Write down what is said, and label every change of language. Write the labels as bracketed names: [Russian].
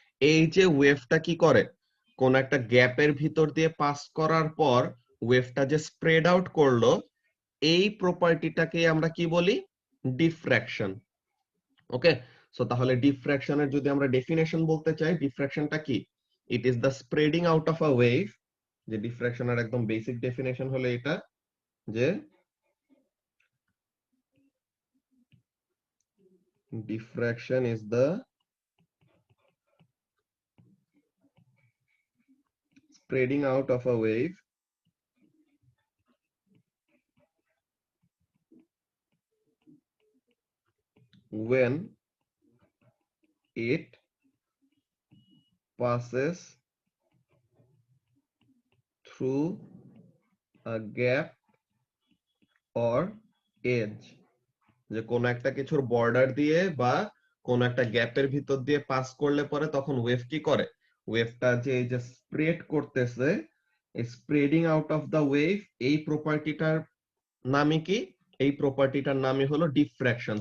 [Bangla] এই যে ওয়েভটা কি করে, কোন একটা গ্যাপের ভিতর দিয়ে পাস করার পর ওয়েভটা যে স্প্রেড আউট করলো, এই প্রপার্টিটাকে আমরা কি বলি, ডিফ্র্যাকশন। ওকে, সো তাহলে ডিফ্র্যাকশনের যদি আমরা ডেফিনেশন বলতে চাই, ডিফ্র্যাকশনটা কি, [English] It is the spreading out of a wave. [Bangla] যে ডিফ্র্যাকশনের একদম বেসিক ডেফিনেশন হলো এটা, যে [English] diffraction is the spreading out of a wave when it passes through a gap or edge। [Bangla] যে কোন একটা কিছুর বর্ডার দিয়ে বা কোন একটা গ্যাপের ভিতর দিয়ে পাস করলে পরে তখন ওয়েভ কি করে, ওয়েভটা যে এই যে স্প্রেড করতেছে, [English] spreading out of the wave, [Bangla] এই প্রপার্টিটার নামই কি, এই প্রপার্টিটার নামই হলো ডিফ্র্যাকশন।